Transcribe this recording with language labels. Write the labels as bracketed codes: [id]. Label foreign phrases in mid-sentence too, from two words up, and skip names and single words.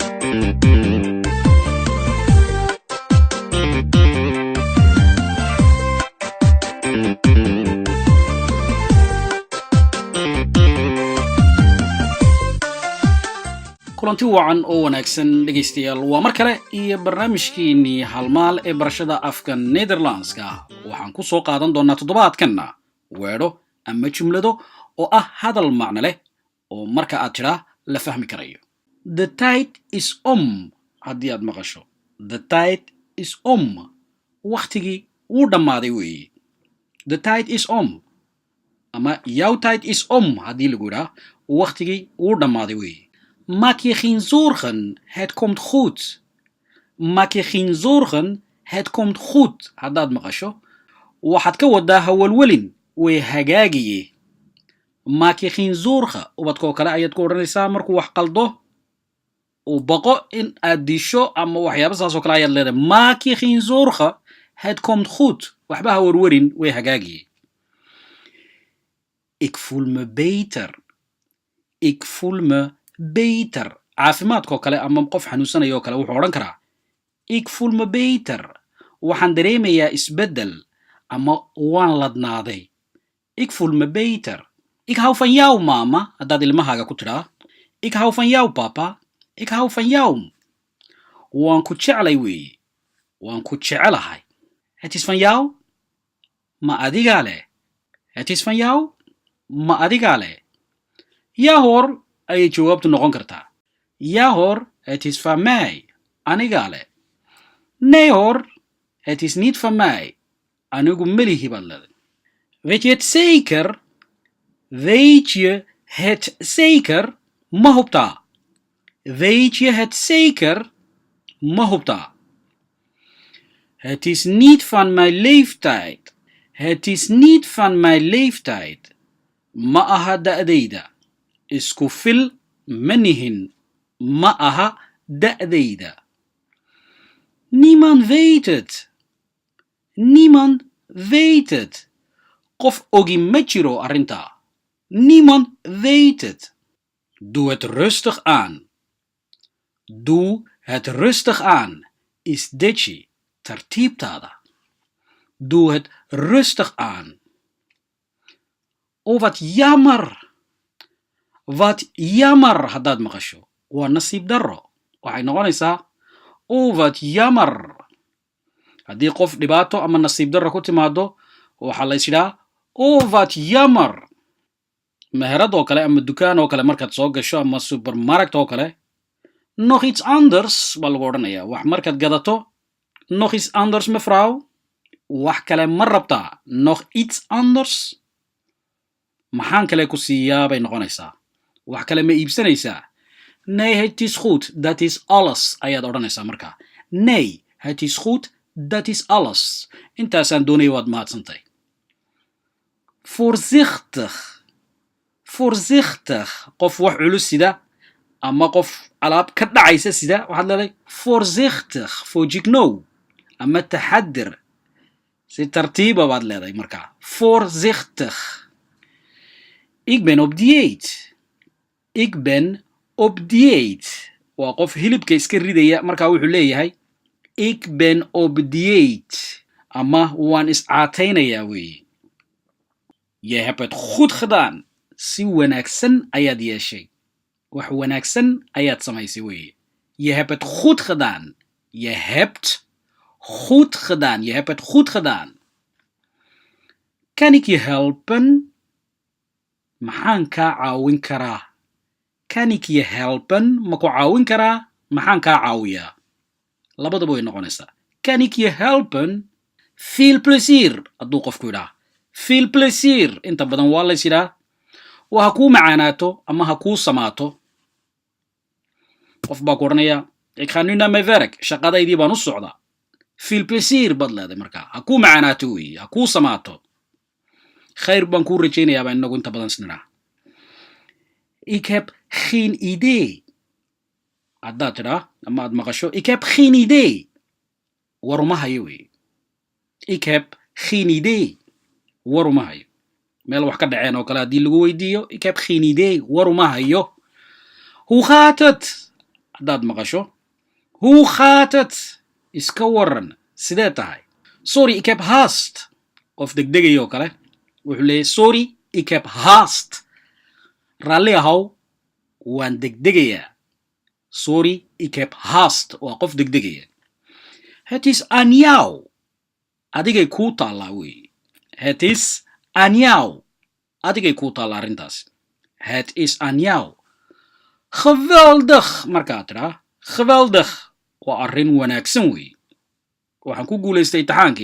[so] kulanti wacan oo wanaagsan dhageystayaal waa mar kale iyo barnaamijkeennii halmaal ee barashada afka Netherlandska waxaan ku soo qaadan doonaa toddobaadkanna weedho ama jumlado oo ah hadal macno leh oo marka aad tiraa la fahmi karayo. [nl] The tide is om [so] haddii aad maqasho. [nl] The tide is om. [so] Waqtigii wuu dhammaaday weeye. [nl] The tide is om. [so] Ama [nl] jouw tijd is om [so] haddii lagu yidhaa waqtigii wuu dhammaaday weeye. [nl] Maak je geen zorgen, het komt goed. Maak je geen zorgen, het komt goed. [so] Haddaad maqasho waxaad ka wadaa hawalwelin way hagaagiye. [nl] Maak je geen zorgen. [so] Ubadkoo kale ayaad ku odhanaysaa markuu wax qaldo uu baqo in aad disho ama waxyaaba saas oo kale ayaad leedahay. [nl] Maak je geen zorgen, het komt goed. [so] Waxba hawalwelin way hagaagiye. [nl] Ik voel me beter. Ik voel me beter. [so] Caafimaadkoo kale ama qof xanuunsanayo kale wuxuu odhan karaa [nl] ik voel me beter. [so] Waxaan dareemayaa isbeddel ama waan ladnaaday. [nl] Ik voel me beter. Ik hou van jou mama [so] haddaad ilmahaaga ku tidhaa. [nl] Ik hou van jou papa. Ik hou van jou. [so] Waan ku jeclay weeye. Waan ku jecelahay. [nl] Het is van jou. [so] Ma adigaa leh. [nl] Het is van jou. [so] Ma adigaa leh. [nl] Ja hoor [so] ayay jawaabtu noqon kartaa. [nl] Ja hoor, het is van mij. [so] Anigaa leh. [nl] Nee hoor, het is niet van mij. [so] Anigu melihi baad leedahay. [nl] Weet je het zeker? Weet je het zeker? [so] Ma hubtaa. [nl] Weet je het zeker? [so] Ma hubtaa. [nl] Het is niet van mijn leeftijd. Het is niet van mijn leeftijd. [so] Ma aha da'dayda. Isku fil manihin. Ma aha da'dayda. [nl] Niemand weet het. Niemand weet het. [so] Qof ogi ma jiro arrintaa. [nl] Niemand weet het. Doe het rustig aan. Doe het rustig aan. [so] Is deji tartiibtaada. [nl] Doe het rustig aan. Oh, wat jammer. Wat jammer [so] haddaad maqasho. Waa nasiib darro. Waxay noqonaysaa [nl] oh, wat jammer. [so] Haddii qof dhibaato ama nasiib darro ku timaado waxaa la yidhaa [nl] oh, wat jammer. [so] Meherad oo kale ama dukaan oo kale markaad soo gasho ama supermarkt oo kale [nl] nog iets anders [so] baa lagu odhanayaa. Wax markaad gadato [nl] nog iets anders mevrouw. [so] Wax kale ma rabtaa. [nl] Nog iets anders. [so] Maxaan kale ku siiyaa bay noqonaysaa. Wax kale ma iibsanaysaa. [nl] Nee, het is goed. Dat is alles [so] ayaad odhanaysaa markaa. [nl] Nee, het is goed. Dat is alles. [so] Intaasaan doonaya waad mahadsantay. [nl] Voorzichtig. Voorzichtig. [so] Qof wax culus sida ama qof alaab ka dhacaysa sida waxaad leedahay voorzichtig. Foojignow ama taxadir. Si tartiiba baad leedahay markaa. [nl] Voorzichtig. Ik ben op dieet. Ik ben op dieet. [so] Waa qof hilibka iska ridaya markaa wuxuu leeyahay [nl] ik ben op dieet. [so] Ama waan iscaataynayaa weeye. [nl] Je hebt het goed gedaan. [so] Si wanaagsan ayaad yeeshay. Wax wanaagsan ayaad samaysay weeye. [nl] Je hebt het goed gedaan. Je hebt goed gedaan. Je hebt het goed gedaan. Kan ik je helpen? [so] Maxaan kaa caawin karaa? [nl] Kan ik je helpen? [so] Ma ku caawin karaa? Maxaan kaa caawiyaa? Labadaba way noqonaysaa. [nl] Kan ik je helpen? Veel plezier [so] hadduu qofku yidhaa. [nl] Veel plezier [so] inta badan waa lays yidhaa. Waa ha kuu macaanaato ama ha kuu samaato. Qof baa ku odhanaya [nl] ik ga nu naar mijn werk. [so] Shaqadaydii baan u socdaa. [nl] Veel plezier [so] baad leedahay markaa. Ha kuu macaanaato weeye. Ha kuu samaato. Khayr baan kuu rajaynayaa baan inagu inta badan isnidhaa. [nl] Ik heb geen idee. [so] Haddaad tidhaa ama aad maqasho [nl] ik heb geen idee. [so] Waruma hayo weeye. [nl] Ik heb geen idee. [so] Waruma hayo. Meel wax ka dhaceen oo kale haddii lagu weydiiyo [nl] ik heb geen idee. [so] Waruma hayo. [nl] Hoe gaat het? [so] Haddaad maqasho [nl] Hoe gaat het? [so] Iska waran. Sidee tahay? [nl] Sorry, ik heb haast. [so] Of degdegayo kale. Wuxuu leeyahay [nl] sorry, ik heb haast. [so] Raalli ahow, waan degdegayaa. [nl] Sorry, ik heb haast. [so] Waa qof degdegaya. [nl] Het is aan jou. [so] Adigay kuu taallaa wey. [nl] Het is aan jou. [so] Adigay kuu taallaa arrintaas. [nl] Het is aan jou. Geweldig [so] markaad tiraa. [nl] Geweldig. [so] Waa arrin wanaagsan wey. Waxaan ku guulaystay imtixaankii.